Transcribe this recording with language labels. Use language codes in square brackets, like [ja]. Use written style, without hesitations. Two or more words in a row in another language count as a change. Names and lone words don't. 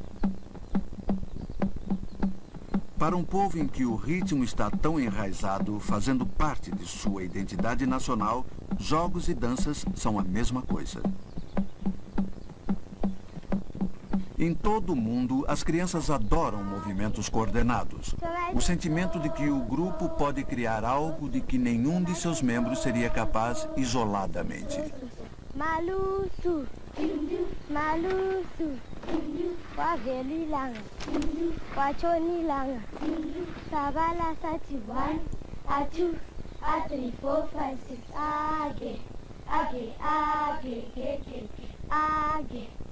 [pt] Para um povo em que o ritmo está tão enraizado, fazendo parte de sua identidade nacional, jogos e danças são a mesma coisa. Em todo o mundo, as crianças adoram movimentos coordenados. O sentimento de que o grupo pode criar algo de que nenhum de seus membros seria capaz isoladamente. Malusu, malusu, wavelilanga, wachonilanga, sabala sati 1, a 2, a 3, 4, 5, 6, age, age, age, age, age.